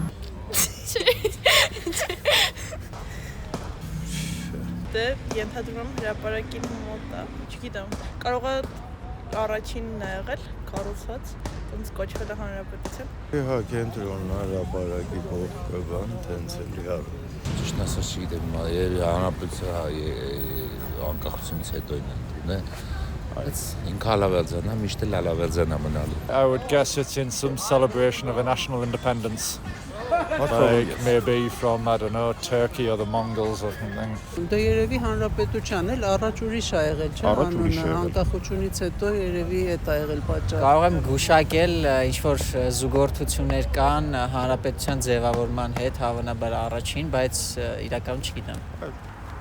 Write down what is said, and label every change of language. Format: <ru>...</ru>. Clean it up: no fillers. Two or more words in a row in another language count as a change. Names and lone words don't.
<hy>Դե ենթադրում եմ հրապարակին մոտ է, չգիտեմ, կարող է առաջինն է եղել, կառուցված, ոնց կոչվել է հանրապետության։ Հա, կենտրոնն հրապարակի բան, տենց էլի հա։ Ճիշտ ասած չգիտեմ, հանրապետության անկախությունից հետո են ընդունել, բայց ինքը Ալավերձյան է, միշտ էլ Ալավերձյան է մնալու։</hy> <en>I would guess it's in some celebration of a national independence. Like maybe from, I don't know, Turkey or the Mongols or something.</en> <hy>Դա երևի հանրապետության էլ առաջ ուրիշ ա եղել, չէ՞, Առաջ ուրիշ ա եղել։ անկախությունից հետո երևի էդ ա եղել պատճառը։ Կարող եմ գուշակել ինչ-որ զուգորդություններ կան հանրապետության ձևավորման հետ, հավանաբար առաջին, բայց իրականում չգիտեմ։</hy>